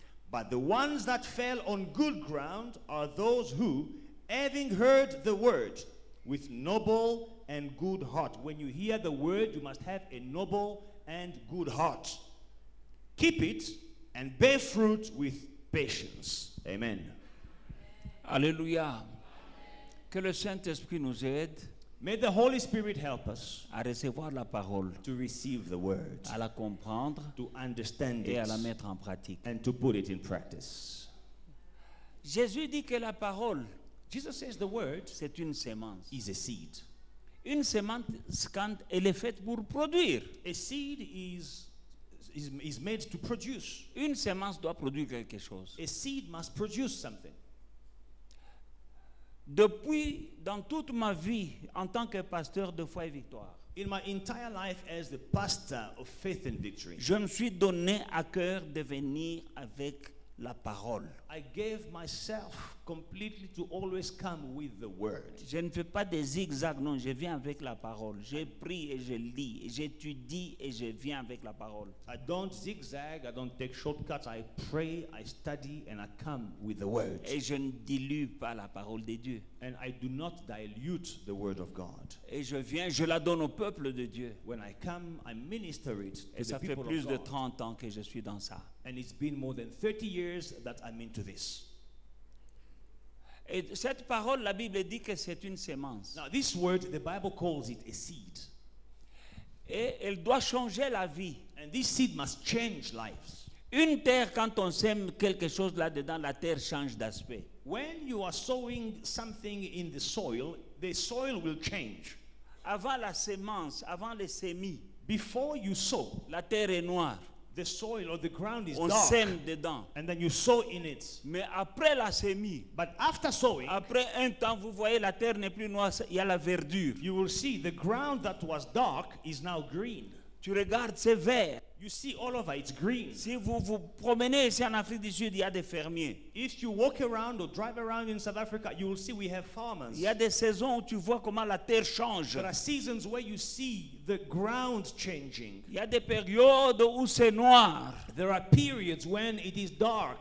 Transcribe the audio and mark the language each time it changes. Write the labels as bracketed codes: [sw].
[en] But the ones that fell on good ground are those who, having heard the word, with noble and good heart. When you hear the word, you must have a noble and good heart. Keep it and bear fruit with patience. Amen. Alléluia. [fr] Que le Saint-Esprit nous aide [en] May the Holy Spirit help us [fr] à recevoir la parole, [en] to receive the word, [fr] à la comprendre [en] to understand [fr] et [en] it, [fr] à la mettre en pratique. [en] and to put it in practice. [fr] Jésus dit que la parole, [en] Jesus says the word [fr] c'est une sémence. [en] is a seed. [fr] Une sémence, quand elle est faite pour produire. [en] A seed is made to produce. [fr] Une sémence doit produire quelque chose. [en] A seed must produce something. [fr] Depuis, dans toute ma vie, en tant que pasteur de Foi et Victoire, [en] In my entire life as the pastor of Faith and Victory, [fr] je me suis donné à cœur de venir avec la parole. [en] I gave myself completely to always come with the word. [fr] Je ne fais pas des zigzags, non, je viens avec la parole. Je prie et je lis, j'étudie et je viens avec la parole. [en] I don't zigzag, I don't take shortcuts. I pray, I study, and I come with the word. [fr] Et je ne dilue pas la parole de Dieu. [en] And I do not dilute the word of God. [fr] Et je viens, je la donne au peuple de Dieu. [en] When I come, I minister it to [fr] Et [en] the [fr] ça fait [en] people [fr] plus [en] of [fr] de [en] God. [fr] 30 ans que je suis dans ça. [en] And it's been more than 30 years that I'm into this. [fr] Et cette parole, la Bible dit que c'est une sémence. [en] Now, this word, the Bible calls it a seed. [fr] Et elle doit changer la vie. [en] And this seed must change lives. [fr] Une terre, quand on sème quelque chose là-dedans, la terre change d'aspect. [en] When you are sowing something in the soil will change. [fr] Avant la sémence, avant les semis, [en] Before you sow, [fr] la terre est noire. [en] the soil or the ground is [fr] On [en] dark. [fr] sème dedans. [en] And then you sow in it. [fr] Mais après la sémie, [en] But after sowing, [fr] après un temps, vous voyez, la terre n'est plus noire, il y a la verdure. [en] you will see the ground that was dark is now green. [fr] Tu regardes, c'est vert. [en] You see all over, it's green. [fr] Si vous vous promenez ici en Afrique du Sud, il y a des fermiers. [en] If you walk around or drive around in South Africa, you will see we have farmers. [fr] Il y a des saisons où tu vois comment la terre change. [en] There are seasons where you see the ground changing. [fr] Il y a des périodes où c'est noir. [en] There are periods when it is dark.